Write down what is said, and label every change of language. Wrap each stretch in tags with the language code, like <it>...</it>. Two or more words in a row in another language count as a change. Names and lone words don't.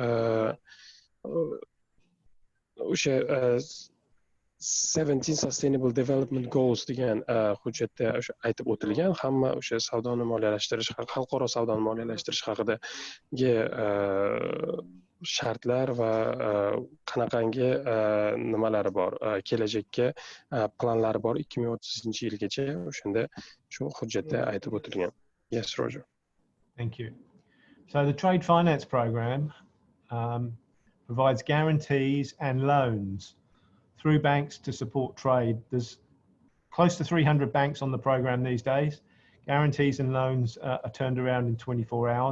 <uz>o'sha 17 Sustainable Development Goals degan hujjatda o'sha aytib o'tilgan, hamma o'sha savdoni moliyalashtirish, xalqaro savdoni moliyalashtirish haqidagi shartlar va qanaqangi nimalari bor, kelajakka planlari bor 2030-yilgacha o'shanda shu hujjatda aytib o'tilgan.</uz> <en>Yes, Roger. Thank you. So the trade finance program provides guarantees and loans through banks to support trade. There's close to 300 banks on the program these days. Guarantees and loans are turned around in 24 hours.</en>